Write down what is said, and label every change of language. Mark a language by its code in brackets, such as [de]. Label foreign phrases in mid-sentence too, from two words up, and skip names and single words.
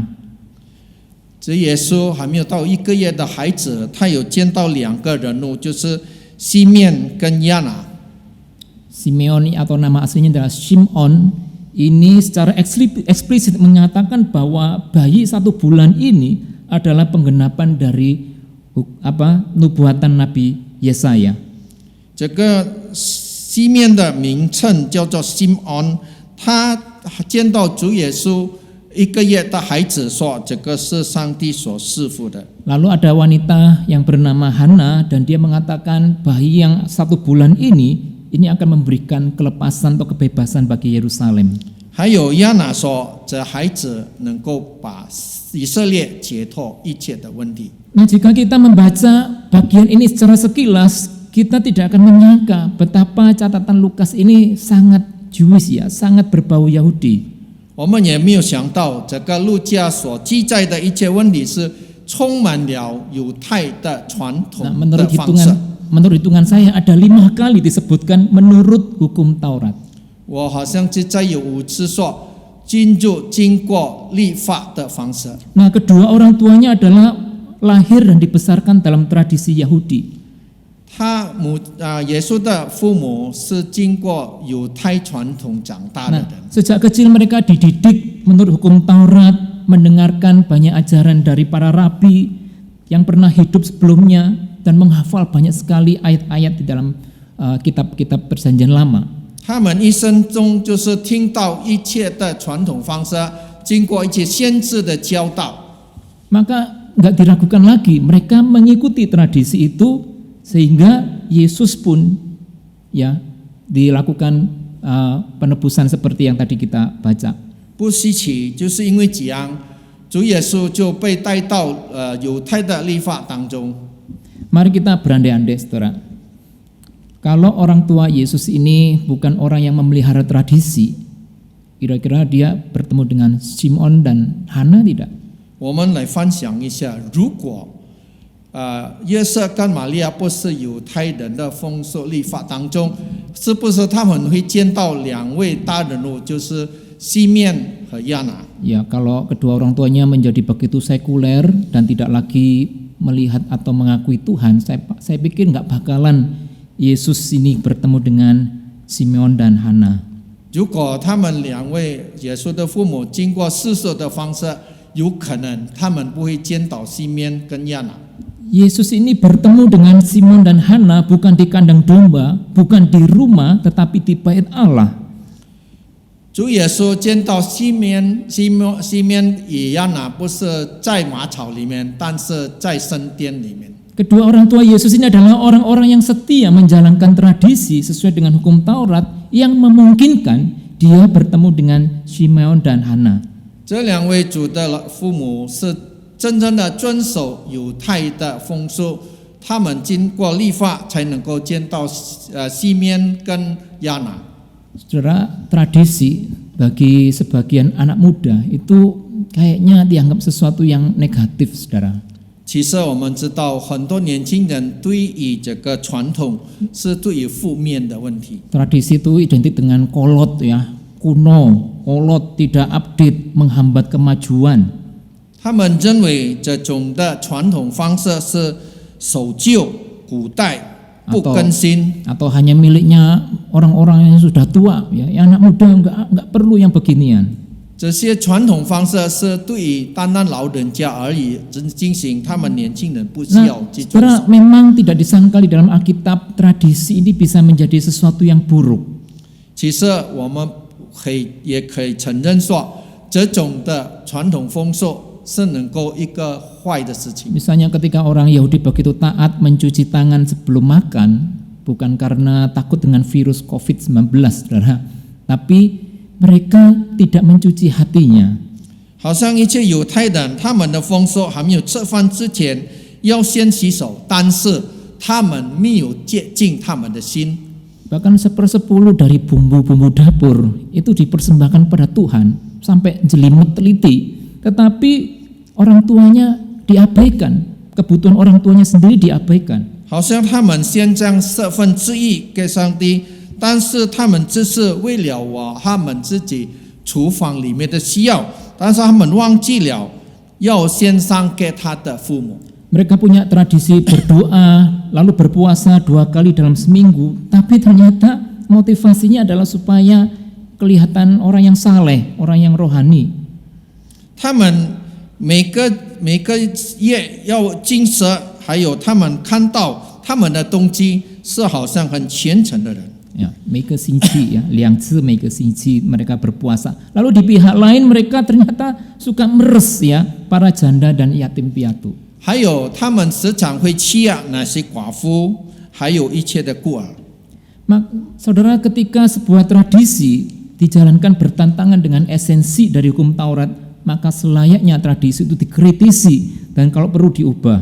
[zh] 这耶稣还没有到1个月的孩子，他有见到2个人物，就是西面跟亚拿。 [id] Simeon atau nama aslinya adalah Shimon, ini secara eksplisit menyatakan bahwa bayi 1 bulan ini adalah penggenapan dari nubuatan Nabi Yesaya. [zh] 这个西面的名称叫做西安，他见到主耶稣1个月的孩子说，这个是上帝所赐福的。 [id] Lalu ada wanita yang bernama Hana dan dia mengatakan bayi yang 1 bulan ini akan memberikan kelepasan atau kebebasan bagi Yerusalem. [zh] 还有亚拿说，这孩子能够把以色列解脱一切的问题。 [id] Nah, jika kita membaca bagian ini secara sekilas, kita tidak akan menyangka betapa catatan Lukas ini sangat Jewish ya, sangat berbau Yahudi. [zh] 我们也没有想到，这个路加所记载的一切问题是充满了犹太的传统 [id] Nah, [zh] 的方式。 [id] menurut hitungan saya ada 5 kali disebutkan menurut hukum Taurat. [zh] 我好像记载有5次说经过律法的方式。 [id] Nah, kedua orang tuanya adalah lahir dan dibesarkan dalam tradisi Yahudi. [zh] 耶稣的父母是经过犹太传统长大的 [id] Nah, [zh] 人。 [id] sejak kecil mereka dididik menurut hukum Taurat, mendengarkan banyak ajaran dari para rabi yang pernah hidup sebelumnya dan menghafal banyak sekali ayat-ayat di dalam kitab-kitab Perjanjian Lama. [zh] 他们一生中就是听到一切的传统方式，经过一些先知的教导。 [id] Maka nggak diragukan lagi, mereka mengikuti tradisi itu sehingga Yesus pun ya dilakukan penebusan seperti yang tadi kita baca. [zh] 不稀奇，就是因为这样，主耶稣就被带到犹太的律法当中。 [id] Mari kita berandai-andai, saudara. Kalau orang tua Yesus ini bukan orang yang memelihara tradisi, kira-kira dia bertemu dengan Simon dan Hana tidak? [zh] 我们来分享一下，如果约瑟跟玛利亚不是犹太人的风俗律法当中，是不是他们会见到两位大人物，就是西面和亚拿？ [id] Ya, kalau kedua orang tuanya menjadi begitu sekuler dan tidak lagi melihat atau mengakui Tuhan, saya pikir nggak bakalan Yesus ini bertemu dengan Simeon dan Hana. [zh] 如果他们两位耶稣的父母经过世俗的方式，有可能他们不会见到西面跟亚拿。 [id] Yesus ini bertemu dengan Simon dan Hana bukan di kandang domba, bukan di rumah, tetapi di bait Allah. [zh] 主耶稣见到西面与亚拿，不是在马槽里面，但是在圣殿里面。 [id] Kedua orang tua Yesus ini adalah orang-orang yang setia menjalankan tradisi sesuai dengan hukum Taurat yang memungkinkan dia bertemu dengan Simeon dan Hana. [zh] 这两位主的父母是真正的遵守犹太的风俗，他们经过律法才能够见到西面跟亚拿。 [id] Saudara, tradisi bagi sebagian anak muda itu kayaknya dianggap sesuatu yang negatif, saudara. [zh] 其实我们知道，很多年轻人对于这个传统是对于负面的问题。 [id] Tradisi itu identik dengan kolot ya, kuno, kolot, tidak update, menghambat kemajuan. [zh] 他们认为这种的传统方式是守旧、古代、不更新。 [id] Atau hanya miliknya orang-orang yang sudah tua ya, yang anak muda enggak perlu yang beginian. [zh] 这些传统方式是对于单单老人家而已进行，他们年轻人不需要去遵 [id] Saudara, [zh] 守。 [id] memang tidak disangkal di dalam Alkitab tradisi ini bisa menjadi sesuatu yang buruk. [zh] 其实我们也可以承认说，这种的传统风俗是能够一个坏的事情。 [id] Misalnya ketika orang Yahudi begitu taat mencuci tangan sebelum makan, bukan karena takut dengan virus COVID-19, saudara, tapi mereka tidak mencuci hatinya. [zh] 好像一切犹太人，他们的风俗还没有吃饭之前要先洗手，但是他们没有洁净他们的心。 [id] Bahkan 1/10 dari bumbu-bumbu dapur itu dipersembahkan pada Tuhan sampai jelimet teliti, tetapi orang tuanya diabaikan, kebutuhan orang tuanya sendiri diabaikan. [zh] 好像他们先将1/4给上帝，但是他们只是为了他们自己厨房里面的需要，但是他们忘记了要献上给他的父母。 [id] Mereka punya tradisi berdoa, lalu berpuasa 2 kali dalam seminggu, tapi ternyata motivasinya adalah supaya kelihatan orang yang saleh, orang yang rohani. [zh] 他们每个月要禁食，还有他们看到他们的动机是好像很虔诚的人。 Ya, 每个星期ya, 2次每个星期 [id] mereka berpuasa. Lalu di pihak lain mereka ternyata suka meres ya para janda dan yatim piatu. [zh] 还有他们时常会欺压那些寡妇，还有一切的孤儿。 [id] Saudara, ketika sebuah tradisi dijalankan bertentangan dengan esensi dari hukum Taurat, maka selayaknya tradisi itu dikritisi dan kalau perlu diubah.